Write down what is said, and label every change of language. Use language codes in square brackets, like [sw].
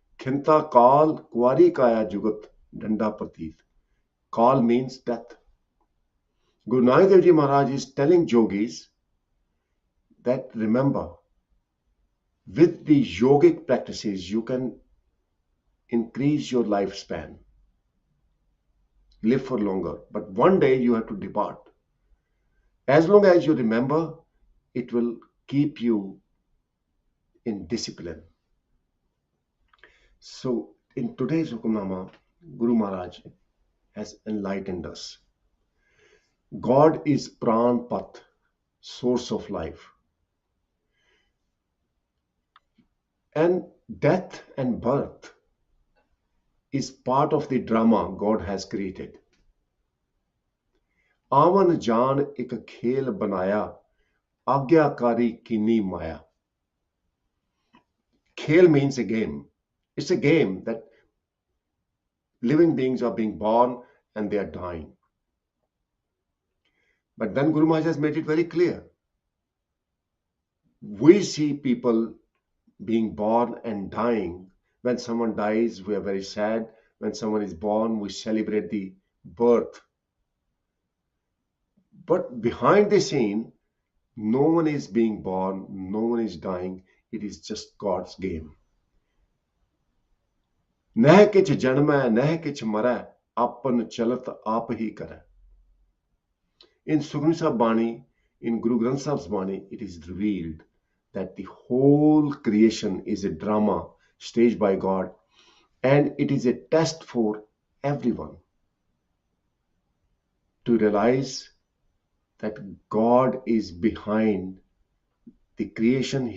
[pa] खिंता काल कुआरी काया जुगत डंडा प्रतीत. [en] Kal means death. Guru Nanak Dev Ji Maharaj is telling yogis that remember, with the yogic practices, you can increase your lifespan, live for longer. But one day you have to depart. As long as you remember, it will keep you in discipline. So, in today's Hukamnama, Guru Maharaj has enlightened us. God is Pran Path, source of life. And death and birth is part of the drama God has created. [pa] आवन जान एक खेल बनाया आज्ञाकारी कीनी माया. [en] Khel means a game. It's a game that living beings are being born and they are dying. But then Guru Maharaj has made it very clear. We see people being born and dying. When someone dies, we are very sad. When someone is born, we celebrate the birth. But behind the scene, no one is being born, no one is dying. It is just God's game. [pa] नह किछ जन्मै नह किछ मरै आपन चलत आप ही करै. [en] In Sukhmani Sahib Bani, in Guru Granth Sahib's Bani, it is revealed that the whole creation is a drama staged by God, and it is a test for everyone to realize that God is behind the creation.